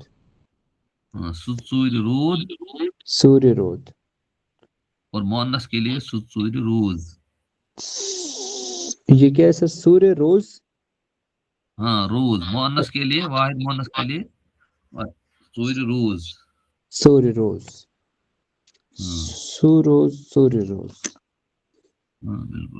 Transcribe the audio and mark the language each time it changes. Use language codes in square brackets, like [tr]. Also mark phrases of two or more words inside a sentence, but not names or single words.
[ks] ہاں سُہ ژوٗرِ روٗد. سورہ رود. [ur] اور مونس کے لیے [ks] سُہ ژوٗرِ روز. [ur] یہ کیا ہے سر؟ [ks] سورہ روز. [ur] ہاں روز مؤنث کے لیے، واحد مؤنث کے لیے [ks] سوری روز. سوری روز، [ur] ہاں [ks] سوروز، سوری روز، [ur] ہاں بالکل